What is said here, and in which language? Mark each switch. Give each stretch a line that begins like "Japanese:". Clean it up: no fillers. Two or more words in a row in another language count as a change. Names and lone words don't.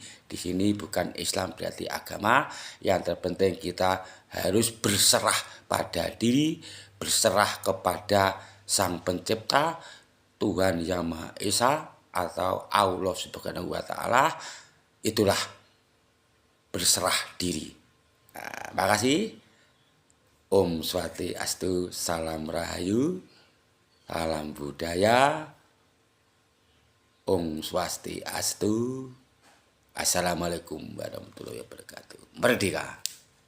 Indonesian: Di sini bukan Islam berarti agama. Yang terpenting kita harus berserah pada diri, berserah kepada Sang Pencipta, Tuhan Yang Maha Esa atau
Arabic: الله سبحانه وتعالى.
Indonesian: Itulah berserah diri. Makasih.
Sanskrit: Om Swastiastu,
Indonesian: salam rahayu, salam budaya,
Sanskrit: Om Swastiastu,
Arabic: السلام عليكم ورحمة الله وبركاته.
Indonesian: Merdeka.